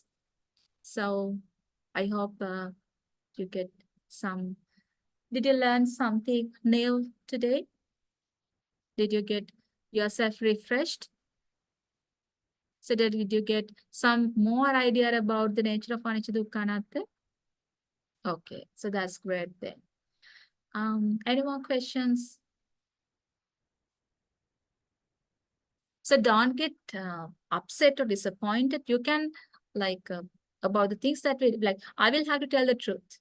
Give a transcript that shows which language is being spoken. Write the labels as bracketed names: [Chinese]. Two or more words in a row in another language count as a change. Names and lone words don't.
[English] So I hope you get some. Did you learn something new today? Did you get yourself refreshed? So that did you get some more idea about the nature of anicca, dukkha, anatta? Okay, so that's great then. Any more questions? So don't get upset or disappointed. You can like about the things that we like. I will have to tell the truth.